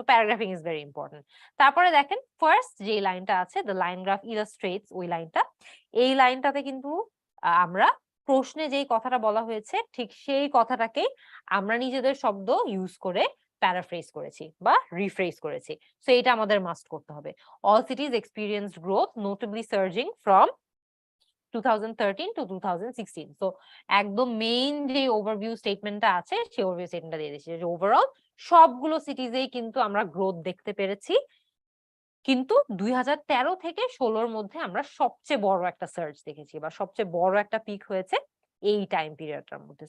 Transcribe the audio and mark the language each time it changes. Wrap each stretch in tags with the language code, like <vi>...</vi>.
<en>So paragraphing is very important.</en> <bn>তারপরে দেখেন first যে লাইনটা আছে,</bn> <en>the line graph illustrates,</en> <bn>ওই লাইনটা, এই লাইনটাতে কিন্তু আমরা প্রশ্নে যেই কথাটা বলা হয়েছে ঠিক সেই কথাটাকেই আমরা নিজেদের শব্দ ইউজ করে প্যারাফ্রেজ করেছি বা রিফ্রেজ করেছি। সো এটা আমাদের মাস্ট করতে হবে।</bn> <en>All cities experienced growth, notably surging from 2013 to 2016.</en> <bn>So একদম মেইন যে ওভারভিউ স্টেটমেন্টটা আছে সেই ওভারভিউ স্টেটমেন্টটা দিয়ে দিয়েছি যে ওভারঅল সবগুলো সিটিজেই কিন্তু আমরা গ্রোথ দেখতে পেরেছি, কিন্তু 2013 থেকে 16 মধ্যে আমরা সবচেয়ে বড় একটা সার্চ দেখেছি বা সবচেয়ে বড় একটা পিক হয়েছে এই টাইম পিরিয়ডটার মধ্যে।</bn>